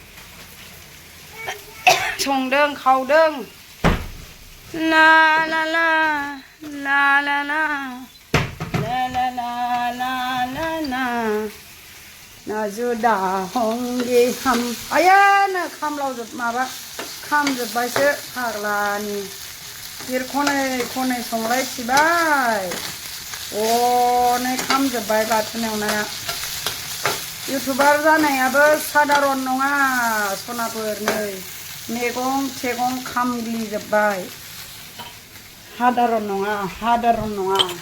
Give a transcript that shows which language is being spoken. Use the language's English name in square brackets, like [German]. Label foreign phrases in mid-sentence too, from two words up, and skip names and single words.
[Bodo] संदों खावदों ला ला ला ला ला ला ला ला ला ला [Hindi] ला ला ना जुदा होंगे हम आया [Bodo] नो खामलावजोब माबा खामजोब्बायसो फाग्लानि गिर खनै खनै संलायथिबाय अनै खामजोब्बाय बाथोन एवनाया इउटुबार जानायाबो साधारन नङा सनाफोर नै मैगं थाइगं खामग्लिजोब्बाय साधारन नङा